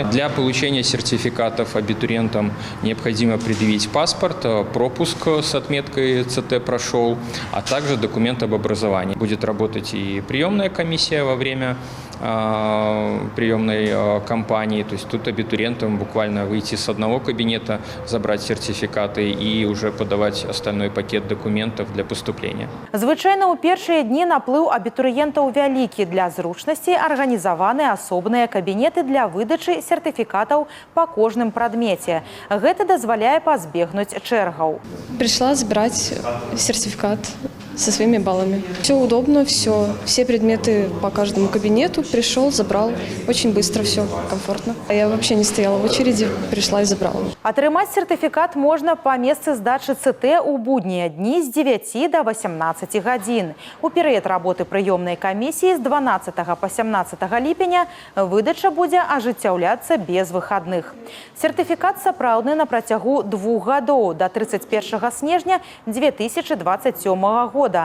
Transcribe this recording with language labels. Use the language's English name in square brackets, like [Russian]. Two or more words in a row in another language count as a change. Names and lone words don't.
[Russian] Для получения сертификатов абитуриентам необходимо предъявить паспорт, пропуск с отметкой «ЦТ прошел», а также документ об образовании. Будет работать и приемная комиссия во время приемной кампании. То есть тут абитуриентам буквально выйти с одного кабинета, забрать сертификаты и уже подавать остальной пакет документов для поступления. [Belarusian] Звычайна ў першыя дні наплыў абітурыентаў вялікі. Для зручнасці арганізаваны асобныя кабінеты для выдачы сертыфікатаў па кожным прадмеце. Гэта дазваляе пазбегнуць чэргаў. [Russian] Пришла забирать сертификат со своими баллами. Все удобно, все предметы по каждому кабинету. Пришел, забрал. Очень быстро, все комфортно. Я вообще не стояла в очереди, пришла и забрала. [Belarusian] Атрымаць сертыфікат можна па месцы здачы ЦТ у буднія дні з 9 до 18 гадзін. У перыяд работы прыёмнай камісіі з 12 па 17 ліпеня выдача будзе ажыццяўляцца без выхадных. Сертыфікат сапраўдны на працягу 2 гадоў да 31 снежня 2027 года.